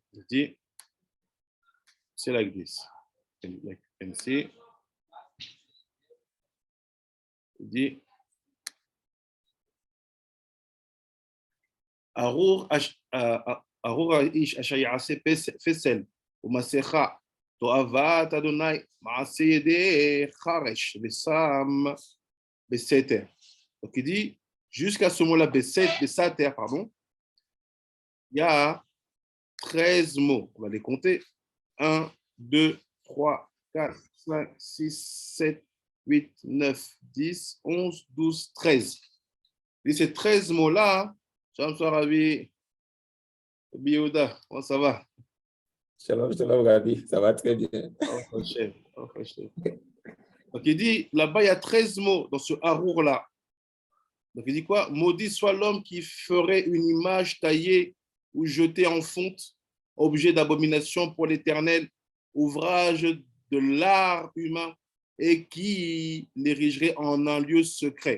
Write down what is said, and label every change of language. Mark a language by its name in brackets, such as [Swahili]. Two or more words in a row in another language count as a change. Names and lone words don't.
[French] Je dis, c'est [English] like this. Like you can see. [French] Je dis, [Hebrew] ארור איש אשר יעשה פסל ומסכה תועבת ה׳ מעשה ידי חרש ושם בסתר. [French] Donc il dit, jusqu'à ce mot-là, besater, pardon, il y a 13 mots. On va les compter. 1, 2, 3, 4, 5, 6, 7, 8, 9, 10, 11, 12, 13. Et ces 13 mots-là, Shamsar Ravi, Biyouda, comment ça va? [Hebrew] שלום, שלום, רבי, [French] ça va très bien. Donc il dit, là-bas, il y a 13 mots dans ce harour-là. Donc il dit quoi? Maudit soit l'homme qui ferait une image taillée ou jetée en fonte, objet d'abomination pour l'Éternel, ouvrage de l'art humain, et qui l'érigerait en un lieu secret.